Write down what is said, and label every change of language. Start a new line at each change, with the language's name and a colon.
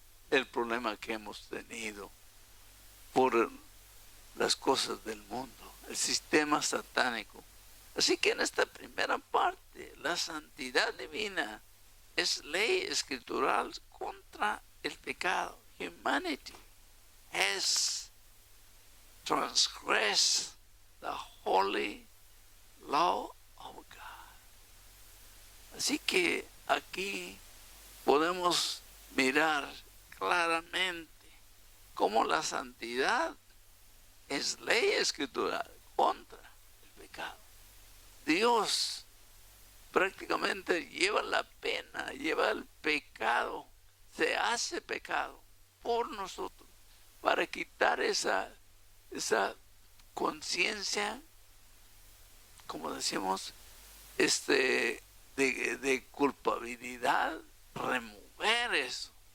Spanish: el problema que hemos tenido por las cosas del mundo, el sistema satánico. Así que en esta primera parte, la santidad divina es ley escritural contra el pecado.
English: Humanity has transgressed the holy law of God.
Spanish: Así que aquí podemos mirar claramente cómo la santidad es ley escritural contra el pecado. Dios prácticamente lleva la pena, lleva el pecado, se hace pecado por nosotros para quitar esa conciencia, como decimos, de culpabilidad, remover eso.